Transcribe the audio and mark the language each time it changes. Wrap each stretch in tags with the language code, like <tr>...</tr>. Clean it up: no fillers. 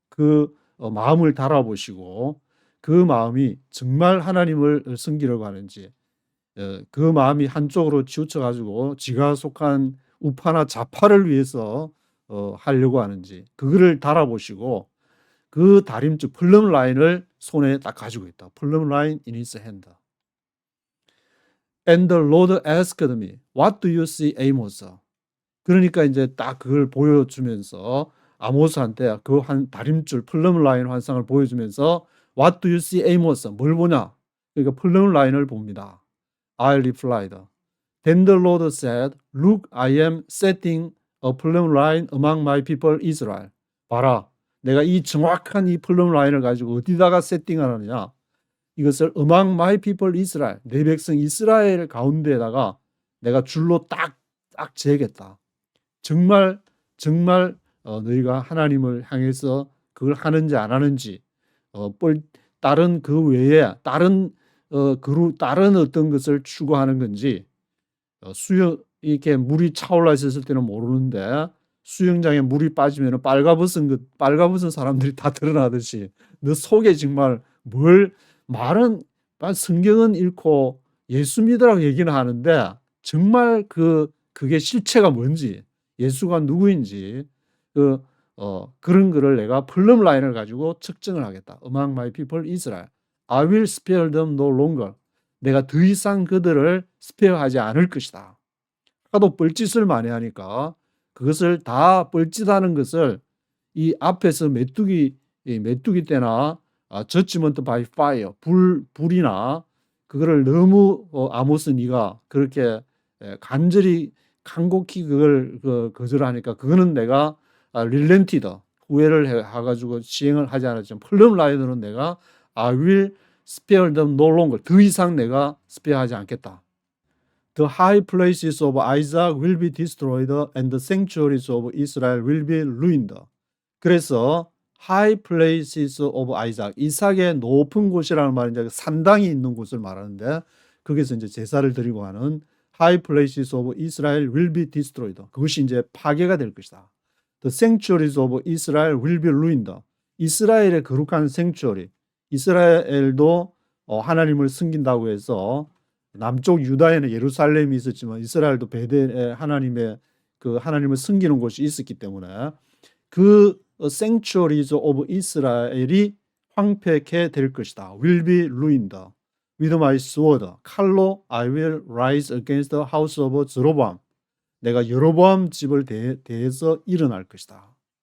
<ko>그 마음을 달아보시고 그 마음이 정말 하나님을 섬기려고 하는지 그 마음이 한쪽으로 치우쳐 가지고 지가 속한 우파나 좌파를 위해서 하려고 하는지 그거를 달아보시고 그 다림줄 플럼 라인을 손에 딱 가지고 있다.</ko> <en>플럼 라인 in his hand. And the Lord asked me, What do you see, Amos?</en> <ko>그러니까 이제 딱 그걸 보여주면서 아모스한테 그 한 다림줄 플럼 라인 환상을 보여주면서</ko> <en>What do you see, Amos?</en> <ko>뭘 보냐? 그러니까 플럼 라인을 봅니다.</ko> <en>I replied. Then the Lord said, Look, I am setting a plumb line among my people Israel.</en> <ko>봐라. 내가 이 정확한 이 플럼 라인을 가지고 어디다가 세팅을 하느냐.</ko> <en>이것을 among my people Israel.</en> <ko>내 백성 이스라엘 가운데에다가 내가 줄로 딱 재겠다. 정말 너희가 하나님을 향해서 그걸 하는지 안 하는지 다른 그 외에 다른 어떤 것을 추구하는 건지 이렇게 물이 차올라 있었을 때는 모르는데 수영장에 물이 빠지면 빨가벗은 사람들이 다 드러나듯이 너 속에 정말 말은 성경은 읽고 예수 믿으라고 얘기는 하는데 정말 그게 실체가 뭔지 예수가 누구인지 그런 거를 내가 플럼 라인을 가지고 측정을 하겠다.</ko> <en>Among my people Israel. I will spare them no longer.</en> <ko>내가 더 이상 그들을 스페어하지 않을 것이다. 하도 뻘짓을 많이 하니까 그것을 다 뻘짓하는 것을 이 앞에서 메뚜기 때나</ko> <en>judgment by fire</en> <ko>불이나 그거를 너무 아모스 네가 그렇게 간절히 간곡히 그걸 거절하니까 그거는 내가 relented 후회를 해가지고 시행을 하지 않았지만 플럼 라인으로는 내가</ko> <en>I will spare them no longer</en> <ko>더 이상 내가 스페어하지 않겠다.</ko> <en>The high places of Isaac will be destroyed and the sanctuaries of Israel will be ruined.</en> <ko>그래서</ko> <en>high places of Isaac,</en> <ko>이삭의 높은 곳이라는 말은 이제 산당이 있는 곳을 말하는데 거기서 이제 제사를 드리고 하는</ko> <en>high places of Israel will be destroyed.</en> <ko>그것이 이제 파괴가 될 것이다.</ko> <en>The sanctuaries of Israel will be ruined.</en> <ko>이스라엘의 거룩한 sanctuary, 이스라엘도 하나님을 섬긴다고 해서 남쪽 유다에는 예루살렘이 있었지만 이스라엘도 베델에 하나님을 섬기는 곳이 있었기 때문에 그</ko> <en>sanctuaries of</en> <ko>이스라엘이 황폐케 될 것이다.</ko> <en>Will be ruined. With my sword,</en> <ko>칼로</ko> <en>I will rise against the house of Jeroboam.</en> <ko>내가 여로보암 집을 대해서 일어날 것이다.</ko>